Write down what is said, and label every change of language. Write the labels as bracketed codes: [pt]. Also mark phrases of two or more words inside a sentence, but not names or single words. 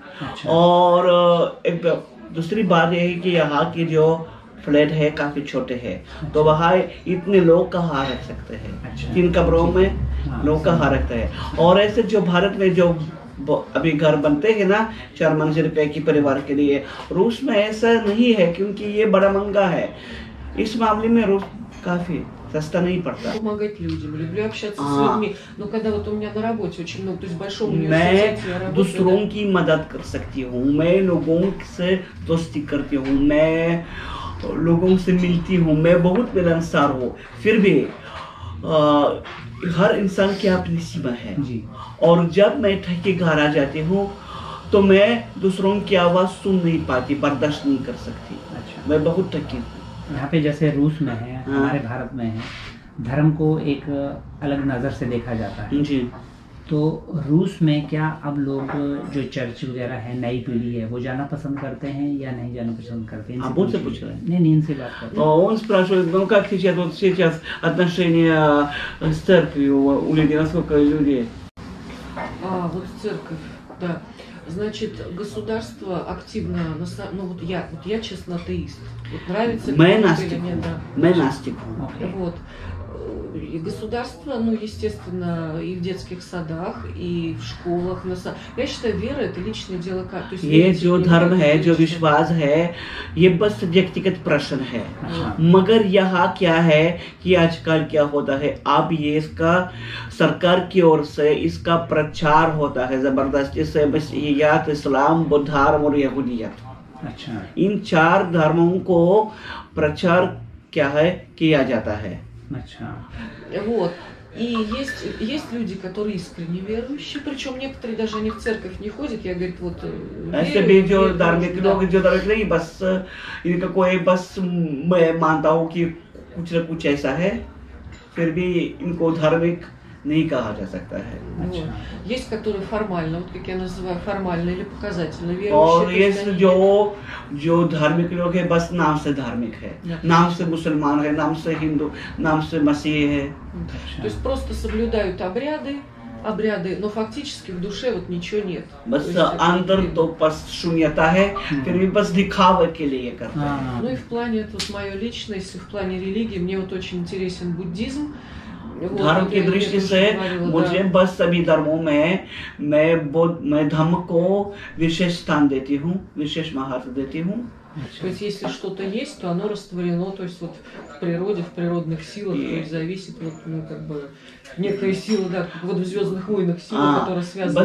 [hi] और एक दूसरी बात यह है कि यहाँ की जो फ्लैट है काफी छोटे हैं, तो वहाँ इतने लोग कहाँ रख सकते हैं. 3 कमरों में लोग कहाँ रखते हैं. और ऐसे जो भारत में जो अभी घर बनते हैं ना 4 मंजिल के परिवार के लिए, रूस में ऐसा नहीं है, क्योंकि ये बड़ा महंगा है. इस मामले में रूस काफी सस्ता नहीं पड़ता। [ru] Помогать людям, люблю общаться с А. людьми. Но когда вот у меня на работе очень много, то есть в большом [hi] मैं [ru] университете я работаю, [hi] दूसरों की मदद कर सकती हूँ, मैं लोगों से दोस्ती करती हूँ, मैं लोगों से मिलती हूँ, मैं बहुत मिलनसार हूँ। फिर भी हर इंसान की अपनी सीमा है। जी। और जब मैं थक के घर आ जाती हूँ तो मैं दूसरों की आवाज़ सुन नहीं पाती, बर्दाश्त नहीं कर सकती। अच्छा। मैं बहुत थकी हूँ। यहाँ पे जैसे रूस में है, हाँ। हमारे भारत में है, धर्म को एक अलग नज़र से देखा जाता है। जी। तो रूस में क्या अब लोग जो चर्च वगैरह है, नई पीढ़ी है, वो जाना पसंद करते हैं या नहीं जाना पसंद करते हैं? आप उनसे पूछ रहे हैं? नहीं, इनसे बात करते हैं। [ru] Он спрашивает, ну как сейчас, вот сейчас отношения с церковью у людей, насколько люди? Вот церковь, да. Значит, государство активно, ну вот я честно атеист. Вот нравится ли [hi] मैं [ru] вам [hi] नास्तिक [ru] или нет, [hi] हूँ, [ru] да. [hi] मैं नास्तिक हूँ। ओके। [ru] Вот. И государство, ну, естественно, и в детских садах, и в школах. Я считаю, вера – это личное дело. То есть [hi] ये जो [ru] верить [hi] धर्म है, [ru] или [hi] जो [ru] нет, [hi] विश्वास है, ये बस व्यक्तिगत प्रश्न है। अच्छा। मगर यहाँ क्या है कि आजकल क्या होता है, अब ये इसका सरकार की ओर से इसका प्रचार होता है जबरदस्ती से, मसीहियत, इस्लाम, बुद्ध धर्म और यहूदियत। अच्छा। इन 4 धर्मों को प्रचार क्या है किया जाता है। अच्छा। [ru] Вот. И есть люди, которые искренне верующие, причем некоторые даже они в церковь не ходят, я, говорит, вот [hi] ऐसे भी जो धार्मिक लोग जो धार्मिक नहीं, बस इनका कोई बस मैं मानता हूँ कि कुछ न कुछ ऐसा है, फिर भी इनको धार्मिक नहीं कहा जा सकता है। [ru] Вот. Есть, которые формально, вот как я называю, формально или показательно верующие. [hi] और ये जो धार्मिक लोग है, बस नाम से धार्मिक है, नाम से मुसलमान है, नाम से हिंदू, नाम से मसीह है। [ru] То есть просто соблюдают обряды, но фактически в душе вот ничего нет. [hi] बस अंदर तो बस शून्यता है, फिर भी बस दिखावे के लिए करते हैं। [ru] Ну и в плане, это вот мое личное, если в плане религии, мне вот очень интересен буддизм. [hi] धर्म की दृष्टि से मुझे बस सभी धर्मों में मैं धर्म को विशेष स्थान देती हूँ, विशेष महत्व देती हूँ। [ru] То есть если что-то есть, то оно растворено, то есть вот в природе, в природных силах, то есть зависит вот, ну, как бы некая сила, да, как вот в Звездных войнах сила, которая связана